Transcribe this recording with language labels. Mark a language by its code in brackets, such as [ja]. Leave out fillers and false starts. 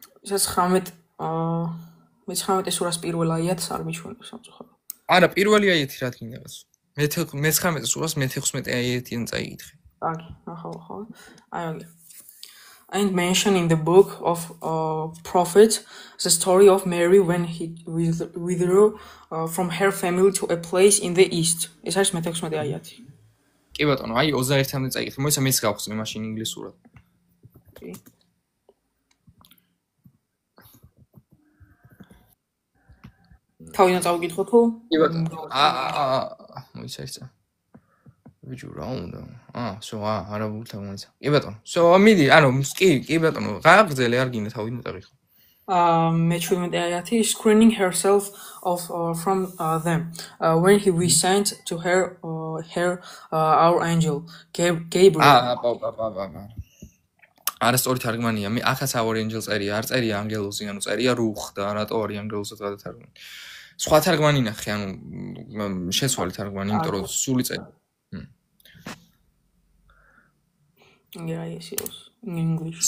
[ka] ეს 19 მე-19 სურას პირველ აიათს არ მიჩვენებს სამწუხაროდ. არა, პირველი აიათი რა თქინდაღაც. მე-19 სურას მე-16 აიათიდან წაიკითხე. კარგი, ნახავ ახლა. აი მაგ. [en] And mentioned in the book of prophets the story of Mary when he withdrew from her family to a place in the east. [ka] ეს არის მე-16 აიათი. კი ბატონო, აი 21-მდე წაიკითხე. მოიცა მეც გავხსნი მაშინ ინგლისურად. კი. თავიდან წავიკითხო თუ? კი ბატონო. მოიცა ისე. ვიჯუ რა უნდა? არაბულთან მოიცა. კი ბატონო. მიდი, ანუ კი ბატონო, გააგრძელე არ გინდა თავიდან წავიკითხო. მე-17 აიათი [en] screening herself off from them when we sent to her our angel Gabriel. [ka] არასწორი თარგმანია. მე ახაც [en] our angel [ka] წერია, არ წერია ანგელოზი, ანუ წერია რუხ და რატო არის ანგელოზად გადათარგმნილი. სხვა თარგმანი ნახე, ანუ შეცვალე თარგმანი, იმიტომ რომ სული წერია. [en] Yes, in English.